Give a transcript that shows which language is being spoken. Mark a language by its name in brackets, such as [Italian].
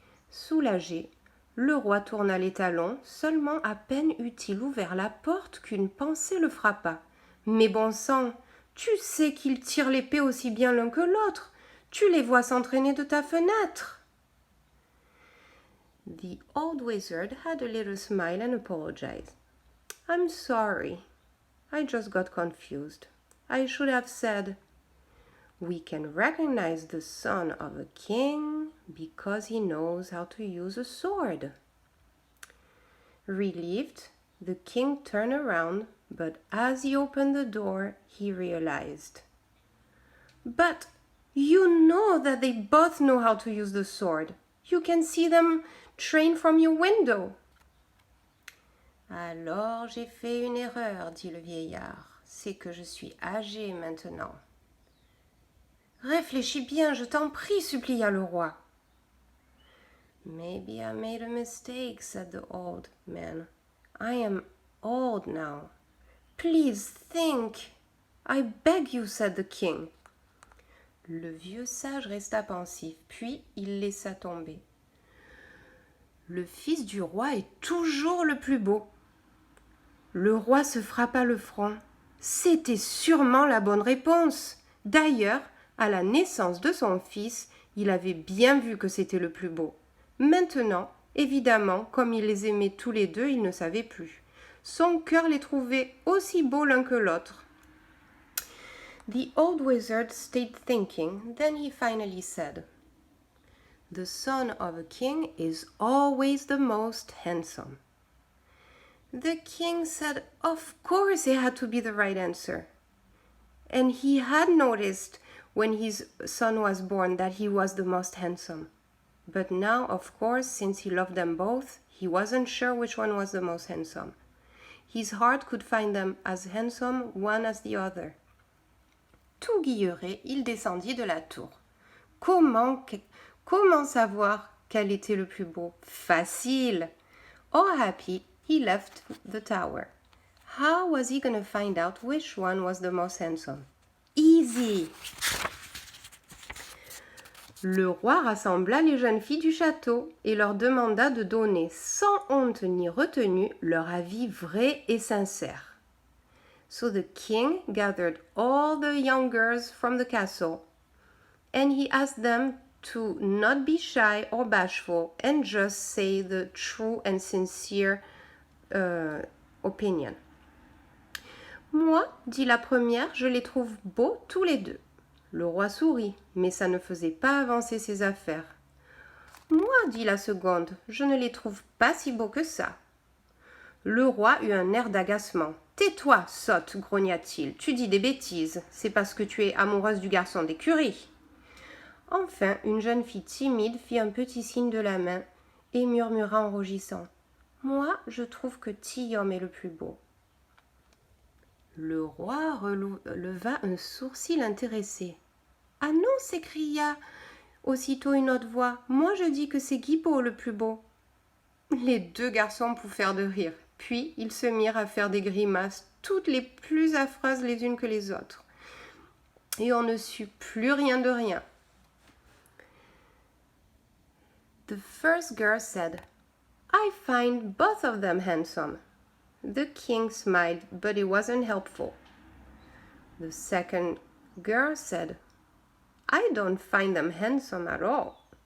[French] Soulagé, le roi tourna les talons, seulement à peine eut-il ouvert la porte qu'une pensée le frappa. Mais bon sang, tu sais qu'ils tirent l'épée aussi bien l'un que l'autre. Tu les vois s'entraîner de ta fenêtre. [English] The old wizard had a little smile and apologized. I'm sorry. I just got confused. I should have said, we can recognize the son of a king because he knows how to use a sword. Relieved, the king turned around, but as he opened the door, he realized. But you know that they both know how to use the sword. You can see them train from your window. [French] Alors j'ai fait une erreur, dit le vieillard. C'est que je suis âgé maintenant. Réfléchis bien, je t'en prie, supplia le roi. [English] Maybe I made a mistake, said the old man. I am old now. Please think. I beg you, said the king. [French] Le vieux sage resta pensif, puis il laissa tomber. Le fils du roi est toujours le plus beau. Le roi se frappa le front. C'était sûrement la bonne réponse. D'ailleurs, à la naissance de son fils, il avait bien vu que c'était le plus beau. Maintenant, évidemment, comme il les aimait tous les deux, il ne savait plus. Son cœur les trouvait aussi beaux l'un que l'autre. [English] The old wizard stayed thinking, then he finally said, The son of a king is always the most handsome. The king said, of course it had to be the right answer. And he had noticed when his son was born that he was the most handsome. But now, of course, since he loved them both, he wasn't sure which one was the most handsome. His heart could find them as handsome one as the other. [French] Tout guilleré, il descendit de la tour. Comment savoir quel était le plus beau? Facile. [English] All happy, he left the tower. How was he going to find out which one was the most handsome? Easy. [French] Le roi rassembla les jeunes filles du château et leur demanda de donner sans honte ni retenue leur avis vrai et sincère. [English] So the king gathered all the young girls from the castle and he asked them to not be shy or bashful and just say the true and sincere opinion. [French] Moi, dit la première, je les trouve beaux tous les deux. Le roi sourit, mais ça ne faisait pas avancer ses affaires. Moi, dit la seconde, je ne les trouve pas si beaux que ça. Le roi eut un air d'agacement. Tais-toi, sotte, grogna-t-il, tu dis des bêtises, c'est parce que tu es amoureuse du garçon d'écurie. Enfin, une jeune fille timide fit un petit signe de la main et murmura en rougissant. Moi, je trouve que Tillaume est le plus beau. Le roi releva un sourcil intéressé. Ah non, s'écria aussitôt une autre voix. Moi, je dis que c'est Guibaud le plus beau. Les deux garçons pouffèrent de rire. Puis, ils se mirent à faire des grimaces, toutes les plus affreuses les unes que les autres. Et on ne sut plus rien de rien. [English] The first girl said, I find both of them handsome. The king smiled, but it wasn't helpful. The second girl said, I don't find them handsome at all.